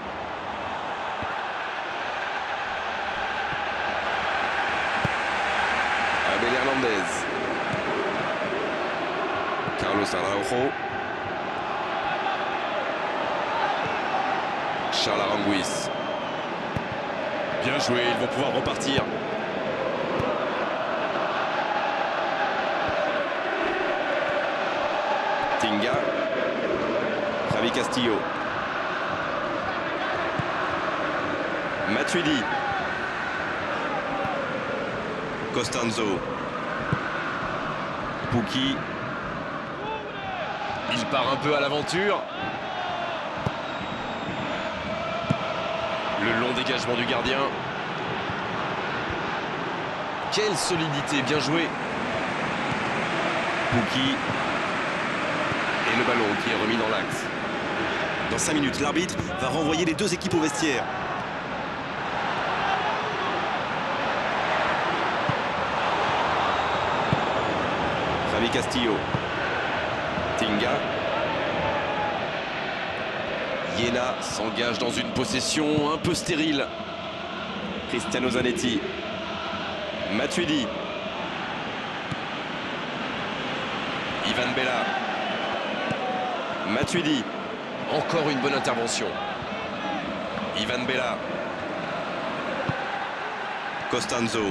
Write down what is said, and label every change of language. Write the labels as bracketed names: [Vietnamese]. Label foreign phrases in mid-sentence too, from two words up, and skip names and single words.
[French] Abel Hernandez. Carlos Araujo. Charles Aranguiz. Bien joué, ils vont pouvoir repartir. Tinga. Javi Castillo. Matuidi. Costanzo. Pukki. Il part un peu à l'aventure. Le long dégagement du gardien. Quelle solidité, bien joué. Pukki. Et le ballon qui est remis dans l'axe. Dans 5 minutes, l'arbitre va renvoyer les deux équipes au vestiaire. Javi Castillo. Tinga. Iena s'engage dans une possession un peu stérile. Cristiano Zanetti. Matuidi. Ivan Bella. Matuidi. Encore une bonne intervention. Ivan Bella. Costanzo.